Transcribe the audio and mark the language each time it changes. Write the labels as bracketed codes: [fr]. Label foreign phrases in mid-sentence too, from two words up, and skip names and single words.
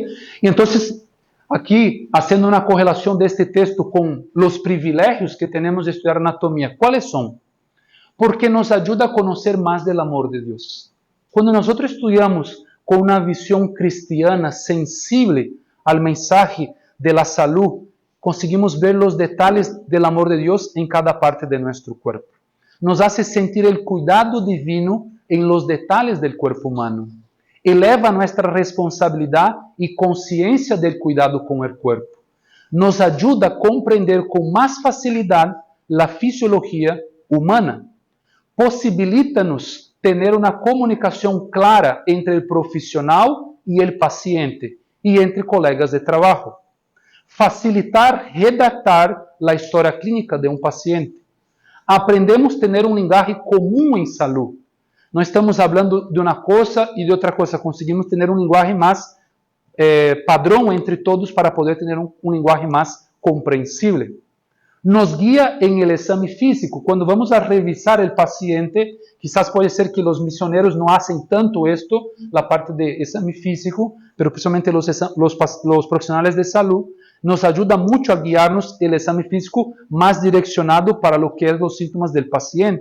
[pt] E então, aqui, fazendo uma correlação deste texto com os privilégios que temos de estudar anatomia. ¿Cuáles são? Porque nos ajuda a conhecer mais do amor de Deus. Quando nós estudamos com uma visão [es] cristiana sensible [pt] ao mensagem [es] de la salud, [pt] conseguimos ver os detalhes do amor de Deus em cada parte de nosso corpo. [es] Nos hace sentir [pt] o cuidado divino em los detalhes do corpo humano. Eleva nossa responsabilidade e consciência do cuidado com o corpo. Nos ajuda a compreender com mais facilidade a fisiologia humana. Possibilita-nos ter uma comunicação clara entre o profissional e o paciente, e entre colegas de trabalho. Facilitar redactar a história clínica de um paciente. Aprendemos a ter um linguagem comum em saúde. Não estamos falando de uma coisa e de outra coisa. Conseguimos ter uma linguagem mais padrão entre todos para poder ter um linguagem mais compreensível. [es] Nos guía en el examen físico. Cuando vamos a revisar el paciente, quizás puede ser que los misioneros no hacen tanto esto, la parte de examen físico, pero principalmente los profesionales de salud, nos ayuda mucho a guiarnos el examen físico más direccionado para lo que es los síntomas del paciente.